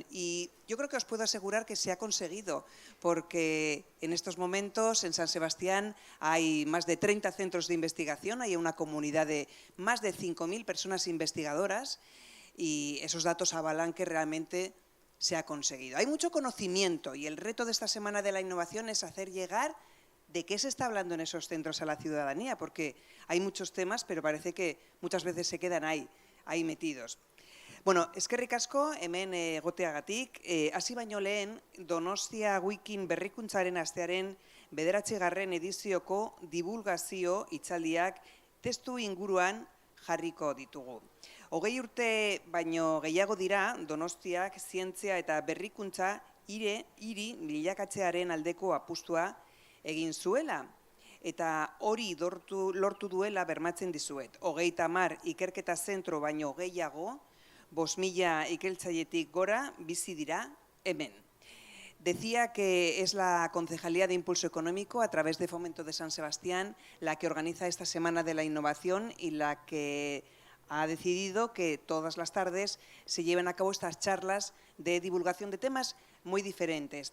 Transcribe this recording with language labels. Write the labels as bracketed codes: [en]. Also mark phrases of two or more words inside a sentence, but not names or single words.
[es] Y yo creo que os puedo asegurar que se ha conseguido, porque en estos momentos en San Sebastián hay más de 30 centros de investigación, hay una comunidad de más de 5.000 personas investigadoras y esos datos avalan que realmente se ha conseguido. Hay mucho conocimiento y el reto de esta Semana de la Innovación es hacer llegar de qué se está hablando en esos centros a la ciudadanía, porque hay muchos temas, pero parece que muchas veces se quedan ahí metidos. [eu] Bueno, eskerrik asko hemen egoteagatik, hasi baino lehen Donostia Wikin berrikuntzaren astearen 9. edizioko divulgazio hitzaldiak testu inguruan jarriko ditugu. 20 urte baino gehiago dira Donostiak zientzia eta berrikuntza hiri bilakatzearen aldeko apustua egin zuela. Eta hori lortu duela bermatzen dizuet. 30 ikerketa zentro baino gehiago, 5.000 ikertzailetik gora bizi dira hemen. [es] Decía que es la Concejalía de Impulso Económico, a través de Fomento de San Sebastián, la que organiza esta Semana de la Innovación y la que ha decidido que todas las tardes se lleven a cabo estas charlas de divulgación de temas muy diferentes.